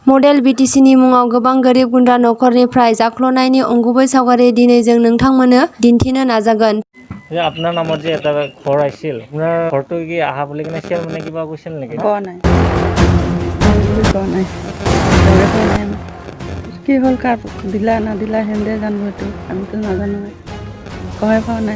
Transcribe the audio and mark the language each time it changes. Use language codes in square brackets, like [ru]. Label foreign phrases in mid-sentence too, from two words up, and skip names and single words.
[brx] मडेल बिटिसिनि मुङाव गोबां गोरिब गुन्द्रा नखरनिफ्राय जाख्ल'नायनि अंगुबै सावगारि दिनै जों नोंथांमोननो दिन्थिनो नाजागोन। [as] যে আপোনাৰ নামত যে এটা ঘৰ আহিছিল, আপোনাৰ ঘৰটো কি আহা বুলি কিনে চেয়াৰমেনে কিবা কৈছিল নেকি? কোৱা নাই, কি হ'ল, কাৰ দিলা নাদিলা সেন্দে জানো, এইটো আমিতো নাজানো, গমে পোৱা নাই।